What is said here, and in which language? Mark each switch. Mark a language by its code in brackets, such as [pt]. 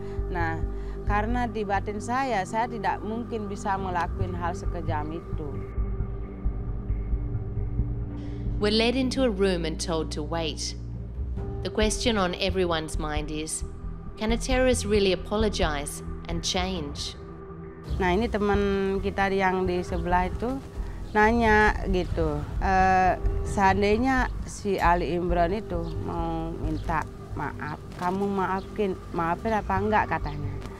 [id] Nah, karena di batin saya tidak mungkin bisa melakukan hal sekejam itu. [en] We're led into a room and told to wait. The question on everyone's mind is, can a terrorist really apologize and change? [id] Nah, ini teman kita yang di sebelah itu, nanya gitu, seandainya si Ali Imron itu mau minta maaf, kamu maafin apa enggak katanya.